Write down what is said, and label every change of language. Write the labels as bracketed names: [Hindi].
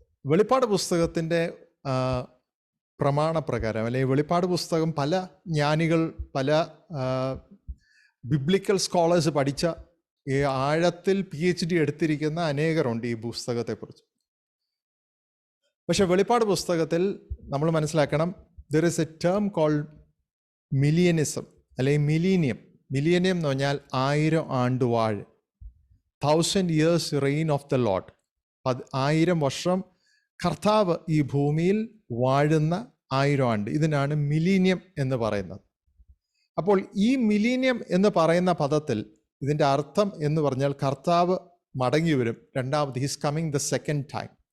[Malayalam] വെളിപ്പാട് പുസ്തകത്തിൻ്റെ പ്രമാണപ്രകാരം, അല്ലെങ്കിൽ വെളിപ്പാട് പുസ്തകം പല ജ്ഞാനികൾ, പല ബിബ്ലിക്കൽ സ്കോളേഴ്സ് പഠിച്ച ഈ ആഴത്തിൽ PhD എടുത്തിരിക്കുന്ന അനേകരുണ്ട് ഈ പുസ്തകത്തെക്കുറിച്ച്. പക്ഷെ വെളിപ്പാട് പുസ്തകത്തിൽ നമ്മൾ മനസ്സിലാക്കണം, [English] there is a term called millennialism, [Malayalam] അല്ലെങ്കിൽ മിലീനിയം. മിലീനിയം എന്ന് പറഞ്ഞാൽ 1000 ആണ്ടുവാഴ്, [English] 1000 years reign of the Lord. [Malayalam] 1000 വർഷം കർത്താവ് ഈ ഭൂമിയിൽ വാഴുന്ന 1000 ആണ്ട്, ഇതിനാണ് മിലീനിയം എന്ന് പറയുന്നത്. അപ്പോൾ ഈ മിലീനിയം എന്ന് പറയുന്ന പദത്തിൽ ഇതിൻ്റെ അർത്ഥം എന്ന് പറഞ്ഞാൽ കർത്താവ് മടങ്ങി വരും, രണ്ടാമത്, [English] His coming the second time.